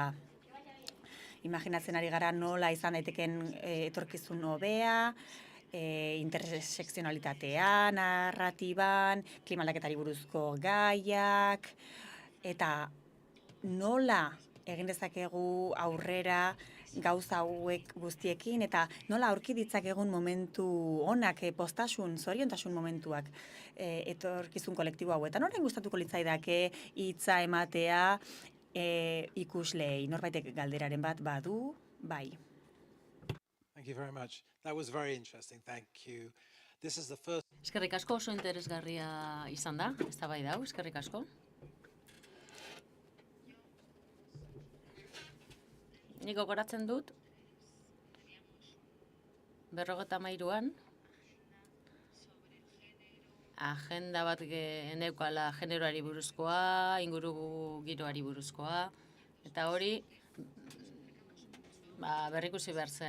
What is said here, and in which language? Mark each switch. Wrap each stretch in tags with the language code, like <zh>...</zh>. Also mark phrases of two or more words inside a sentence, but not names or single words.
<eu>Imaginatzen ari gara nola izan daiteken etorkizun hobea, intersekzionalitatea, narratiban, klima aldaketari buruzko gaiak, eta nola egin dezakegu aurrera gauza hauek guztiekin, eta nola aurki ditzakegun momentu onak, postasun, zoriontasun momentuak etorkizun kolektibo hauetan. Orain gustatuko litzaidake hitza ematea ikusleei, norbaitek galderaren bat badu, bai.</eu> <en>Thank you very much. That was very interesting. Thank you. This is the first.</en> <eu>Eskerrik asko, oso interesgarria izan da, eztabaida hau, eskerrik asko. Nik gogoratzen dut, 53an, agenda bat geneukala generoari buruzkoa, inguru giroari buruzkoa, eta hori berrikusi behar zen.</eu>